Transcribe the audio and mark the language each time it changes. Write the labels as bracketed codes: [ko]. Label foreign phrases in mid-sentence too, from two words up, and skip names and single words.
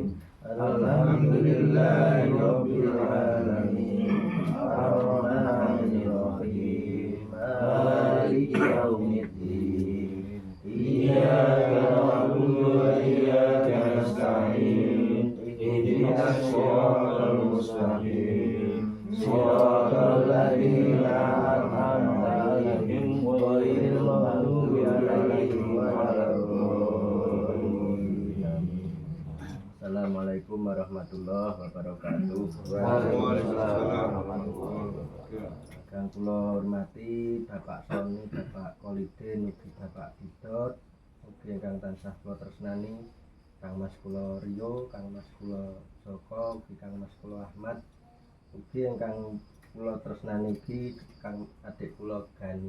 [ar] الحمد لله رب العالمين الرحمن الرحيم مالك يوم الدين إياك نعبد وإياك نستعين اهدنا الصراط المستقيم صراط الذين أنعمت عليهم غير المغضوب عليهم ولا الضالين. السلام عليكم ورحمة الله وبركاته. وعليكم السلام ورحمة الله وبركاته. [jv] Kang kula hormati Bapak Soni, Bapak Kolidin, ugi Bapak Didot, ugi ingkang tansah kula tresnani Kang Mas kula Rio, Kang Mas kula Joko, ugi Kang Mas kula Ahmad, ugi ingkang kula tresnani iki Kang adik kula Gani.